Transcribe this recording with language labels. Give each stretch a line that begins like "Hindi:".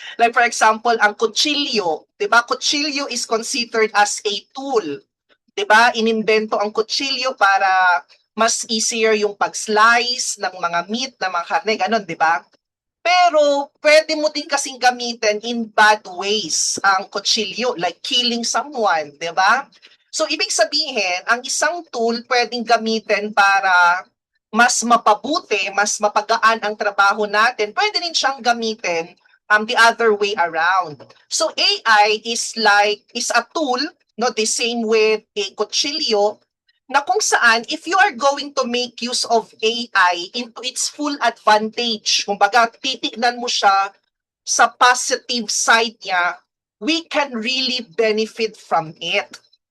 English: Like for example,
Filipino: ang kutsilyo, di ba?
English: Kutsilyo is considered as a tool.
Filipino: Di ba? Inimbento ang kutsilyo para
English: mas easier
Filipino: yung pag-slice ng mga meat, ng mga karne, ganun, di ba? Pero pwede mo din kasing gamitin
English: in bad ways
Filipino: ang kutsilyo,
English: like killing someone,
Filipino: di ba? So, ibig sabihin, ang isang tool pwedeng gamitin para mas mapabuti, mas mapagaan ang trabaho natin. Pwede rin siyang gamitin
English: the other way around. So, AI is a tool, no, the same with a kutsilyo,
Filipino: na kung saan,
English: if you are going to make use of AI into its full advantage,
Filipino: kumbaga, titignan mo siya sa positive side niya,
English: we can really benefit from it.